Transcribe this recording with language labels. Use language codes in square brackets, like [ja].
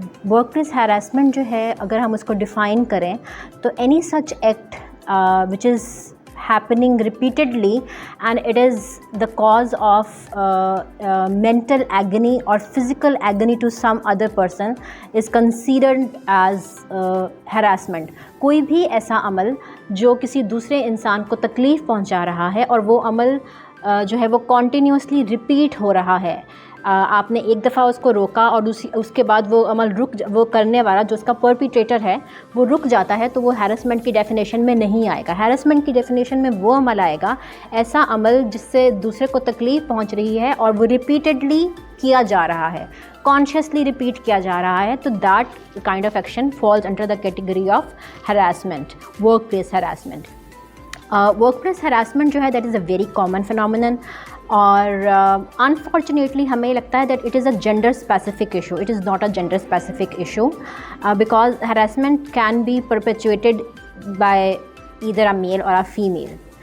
[en] Workplace harassment [ur] جو ہے اگر ہم اس کو ڈیفائن کریں تو [en] any such act which is happening repeatedly and it is the cause of mental agony or physical agony to some other person is considered as harassment. [ur] کوئی بھی ایسا عمل جو کسی دوسرے انسان کو تکلیف پہنچا رہا ہے اور وہ عمل جو ہے وہ کنٹینیوسلی ریپیٹ ہو رہا ہے، آپ نے ایک دفعہ اس کو روکا اور اس کے بعد وہ عمل وہ کرنے والا جو اس کا پرپیٹریٹر ہے وہ رک جاتا ہے تو وہ ہیرسمنٹ کی ڈیفینیشن میں نہیں آئے گا. ہیرسمنٹ کی ڈیفینیشن میں وہ عمل آئے گا ایسا عمل جس سے دوسرے کو تکلیف پہنچ رہی ہے اور وہ ریپیٹڈلی کیا جا رہا ہے، کانشیسلی ریپیٹ کیا جا رہا ہے، تو [en] that kind of action falls under the category of harassment, [ur] work place harassment. [en] work place harassment جو ہے that is a very common phenomenon [ur] اور انفارچونیٹلی ہمیں لگتا ہے [en] That it is a gender specific issue. It is not a gender specific issue because harassment can be perpetrated by either a male or a female.